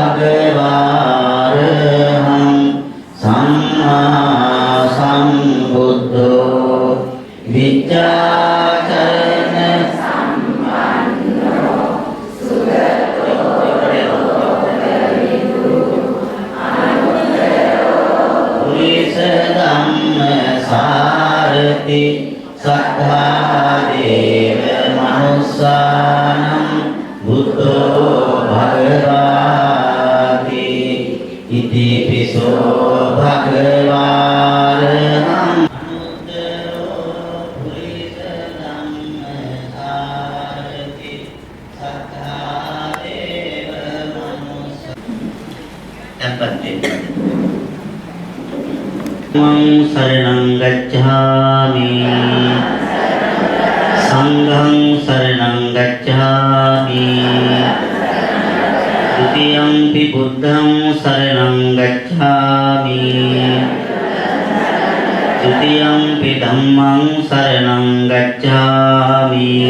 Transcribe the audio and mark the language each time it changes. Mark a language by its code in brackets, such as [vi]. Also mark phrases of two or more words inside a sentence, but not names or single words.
[pi] භගවාරහං සම්මා සම්බුද්ධෝ විජ්ජාචරණ සම්පන්නෝ සුගතෝ ලෝකවිදු අනුත්තරෝ පුරිස ධම්මසාරති සත්තා දේව මනුස්සානං බුද්ධෝ භගවාති ඉතිපිසෝ භගවාරහං අනුත්තරෝ පුරිස ධම්මසාරති සත්තා දේව මනුස්සානං මං සරණං ගච්ඡාමි සංඝං සරණං ගච්ඡාමි ဒ ුතියම්පි බුද්ධං සරණං ගච්ඡාමි ဒ ුතියම්පි ධම්මං සරණං ගච්ඡාමි